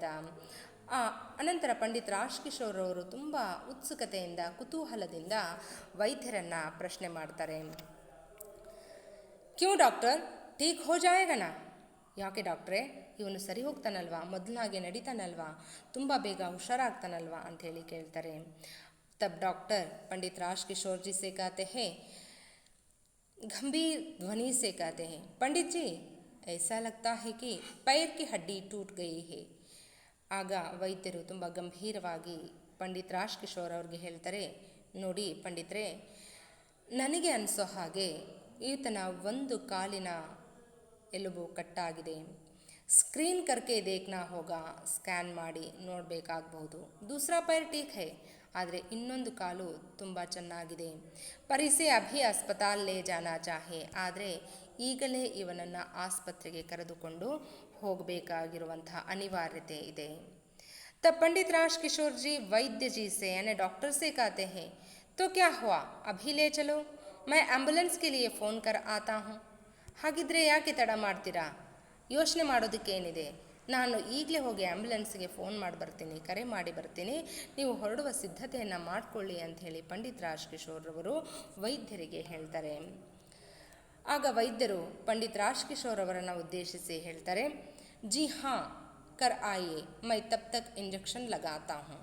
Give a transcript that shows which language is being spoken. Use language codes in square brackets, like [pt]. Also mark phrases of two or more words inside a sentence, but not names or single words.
[kn] ಅನಂತರ ಪಂಡಿತ್ ರಾಜ್ಕಿಶೋರ್ ಅವರು ತುಂಬ ಉತ್ಸುಕತೆಯಿಂದ, ಕುತೂಹಲದಿಂದ ವೈದ್ಯರನ್ನು ಪ್ರಶ್ನೆ ಮಾಡ್ತಾರೆ. [hi] क्यों डॉक्टर, ठीक हो जाएगा ना? [kn] ಯಾಕೆ ಡಾಕ್ಟ್ರೇ, ಇವನು ಸರಿ ಹೋಗ್ತಾನಲ್ವಾ, ಮೊದಲಾಗೆ ನಡೀತಾನಲ್ವಾ, ತುಂಬ ಬೇಗ ಹುಷಾರಾಗ್ತಾನಲ್ವಾ ಅಂಥೇಳಿ ಕೇಳ್ತಾರೆ. [hi] तब डॉक्टर पंडित राजकिशोर जी से कहते हैं, गंभीर ध्वनि से कहते हैं, पंडित जी ऐसा लगता है कि पैर की हड्डी टूट गई है. [kn] ಆಗ ವೈದ್ಯರು ತುಂಬ ಗಂಭೀರವಾಗಿ ಪಂಡಿತ್ ರಾಜ್ಕಿಶೋರ್ ಅವ್ರಿಗೆ ಹೇಳ್ತಾರೆ, ನೋಡಿ ಪಂಡಿತರೇ, ನನಗೆ ಅನಿಸೋ ಹಾಗೆ ಈತನ ಒಂದು ಕಾಲಿನ ಎಲುಬು ಕಟ್ಟಾಗಿದೆ. [hi] स्क्रीन करके देखना होगा, [kn] ಸ್ಕ್ಯಾನ್ ಮಾಡಿ ನೋಡಬೇಕಾಗಬಹುದು. [hi] दूसरा पैर ठीक है, [kn] ಆದರೆ ಇನ್ನೊಂದು ಕಾಲು ತುಂಬ ಚೆನ್ನಾಗಿದೆ. [hi] परिसे अभी अस्पताल ले जाना चाहे, [kn] ಆದರೆ ಈಗಲೇ ಇವನನ್ನು ಆಸ್ಪತ್ರೆಗೆ ಕರೆದುಕೊಂಡು ಹೋಗಬೇಕಾಗಿರುವಂತಹ ಅನಿವಾರ್ಯತೆ ಇದೆ. [hi] तब पंडित राजकिशोर जी वैद्य जी से यानी डॉक्टर से कहते हैं, तो क्या हुआ, अभी ले चलो, मैं एम्बुलेंस के लिए फ़ोन कर आता हूँ. [kn] ಹಾಗಿದ್ರೆ ಯಾಕೆ ತಡ ಮಾಡ್ತೀರಾ, ಯೋಚನೆ ಮಾಡೋದಕ್ಕೇನಿದೆ, ನಾನು ಈಗಲೇ ಹೋಗಿ ಆ್ಯಂಬುಲೆನ್ಸ್ಗೆ ಫೋನ್ ಮಾಡಿ ಬರ್ತೀನಿ, ಕರೆ ಮಾಡಿ ಬರ್ತೀನಿ, ನೀವು ಹೊರಡುವ ಸಿದ್ಧತೆಯನ್ನು ಮಾಡಿಕೊಳ್ಳಿ ಅಂಥೇಳಿ ಪಂಡಿತ್ ರಾಜ್ಕಿಶೋರ್ ಅವರು ವೈದ್ಯರಿಗೆ ಹೇಳ್ತಾರೆ. ಆಗ ವೈದ್ಯರು ಪಂಡಿತ್ ರಾಜ್ಕಿಶೋರ್ ಅವರನ್ನು ಉದ್ದೇಶಿಸಿ ಹೇಳ್ತಾರೆ, [hi] जी हाँ कर आए, मैं तब तक इंजेक्शन लगाता हूँ.